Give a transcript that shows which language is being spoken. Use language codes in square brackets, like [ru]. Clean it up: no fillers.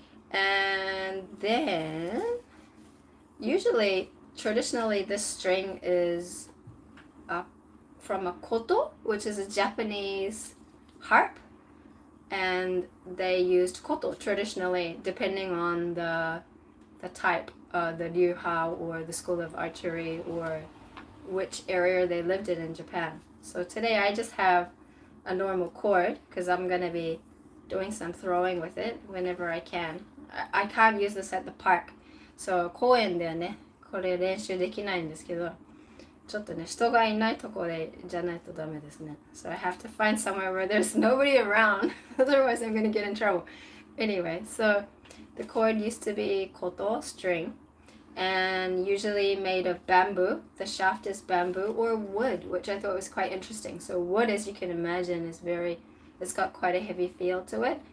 [en] And then traditionally this string is from a koto, which is a Japanese harp, and they used koto traditionally depending on the type, the ryuha or the school of archery, or which area they lived in Japan. So today I just have a normal cord because I'm going to be doing some throwing with it whenever I can. I can't use this at the park. [ja] So 公園ではね、これ練習できないんですけど、ちょっとね、人がいないとこでじゃないとダメですね。 [en] So I have to find somewhere where there's nobody around, otherwise I'm going to get in trouble. Anyway, so the cord used to be koto, string, and usually made of bamboo. The shaft is bamboo or wood, which I thought was quite interesting. So wood, as you can imagine, is it's got quite a heavy feel to it.